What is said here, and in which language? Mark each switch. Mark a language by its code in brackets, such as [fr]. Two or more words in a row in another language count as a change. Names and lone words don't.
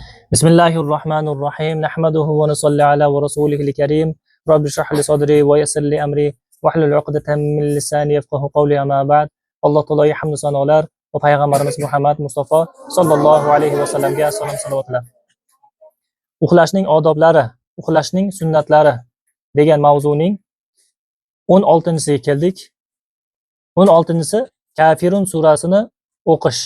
[ar] بسم الله الرحمن الرحيم. نحمده ونصلي على ورسوله الكريم. رب اشرح لي صدري ويسر لي أمري واحلل عقدة من لساني يفقهوا قولي أما بعد. [uz] Alloh taologa hamd sanolar va payg'ambarimiz Muhammad Mustafa [ar] صلى الله عليه وسلم [uz] salom salvatlar. Uxlashning odoblari, uxlashning sunnatlari degan mavzuning 16-siga keldik. 16-si Kafirun surasini o'qish.